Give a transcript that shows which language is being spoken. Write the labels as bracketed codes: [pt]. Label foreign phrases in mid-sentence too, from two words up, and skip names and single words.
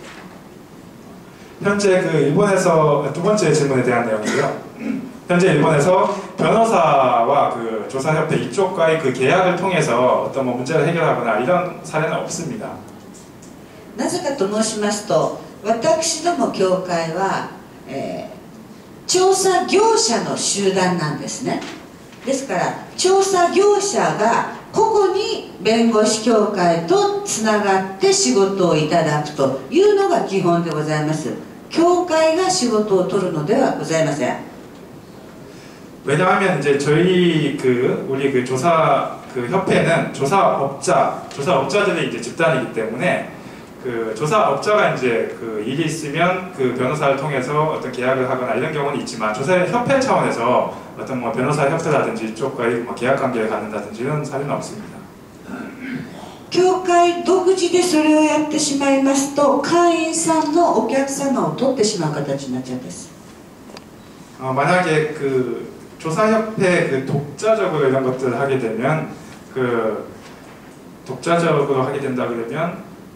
[ko] 현재 그 일본에서 두 번째 질문에 대한 내용이고요. 현재 일본에서 변호사와 그 조사협회 이쪽과의 그 계약을 통해서 어떤 뭐 문제를 해결하거나 이런 사례는 없습니다. [ja] なぜかと申しますと、私ども協会は、調査業者の集団なんですね。ですから調査業者が個々に弁護士協会とつながって仕事をいただくというのが基本でございます。協会が仕事を取るのではございません。 [ko] 왜냐하면 이제 저희 우리 그 조사 그 협회는 조사업자들의 이제 집단이기 때문에 그 조사업자가 이제 그 일이 있으면 그 변호사를 통해서 어떤 계약을 하거나 이런 경우는 있지만 조사협회 차원에서 어떤 뭐 변호사 협회라든지 이쪽과의 뭐 계약 관계를 갖는다든지 이런 사례는 없습니다. [ja] 協会独自でそれをやってしまいますと、会員さんのお客様を取ってしまう形になっちゃうんです。 [ko] 만약에 그 조사협회 그 독자적으로 이런 것들을 하게 되면 독자적으로 하게 된다 그러면